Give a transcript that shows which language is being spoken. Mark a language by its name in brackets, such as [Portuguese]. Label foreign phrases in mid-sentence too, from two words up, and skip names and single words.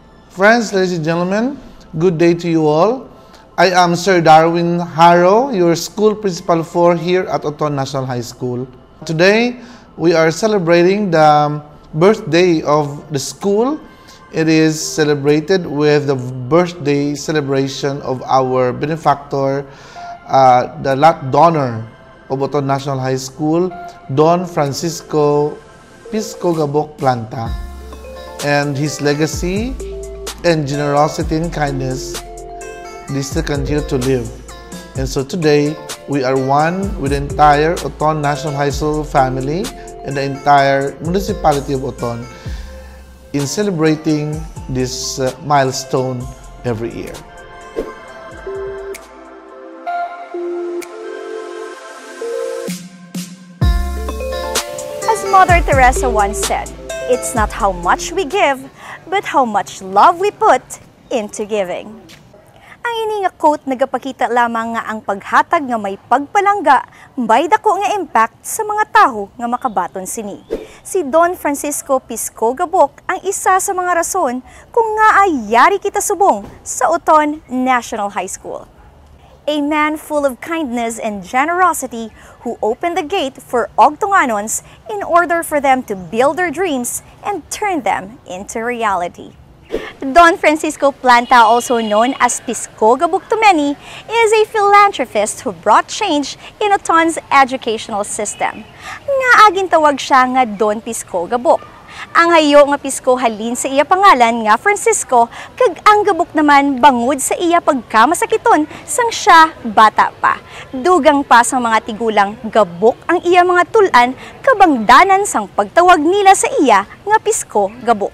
[English] Friends, ladies and gentlemen, good day to you all. I am Sir Darwin Haro, your school principal here at Oton National High School. Today, we are celebrating the birthday of the school. It is celebrated with the birthday celebration of our benefactor, the last donor of Oton National High School, Don Francisco Pisco Gabok Planta, and his legacy and generosity and kindness, they still continue to live. And so today, we are one with the entire Oton National High School family and the entire municipality of Oton in celebrating this milestone every year. As Mother Teresa once said, it's not how much we give, but how much love we put into giving. [Hiligaynon] Ang [English] ini nga quote [Hiligaynon] nagapakita lamang nga ang paghatag nga may pagpalangga, may dako nga impact sa mga tawo nga makabaton sini. Si Don Francisco Pisco Gabok ang isa sa mga rason kung nga ay yari kita subong sa Oton National High School. [English] A man full of kindness and generosity who opened the gate for Ogtonganons in order for them to build their dreams and turn them into reality. Don Francisco Planta, also known as Pisco Gabok to many, is a philanthropist who brought change in Oton's educational system. [Hiligaynon] Nga aging tawag siya nga Don Pisco Gabok. Ang hayo nga Pisco halin sa iya pangalan nga Francisco, kag ang Gabok naman bangod sa iya pagkamasakiton sang siya bata pa. Dugang pa sa mga tigulang Gabok ang iya mga tulan, kabangdanan sang pagtawag nila sa iya nga Pisco Gabok.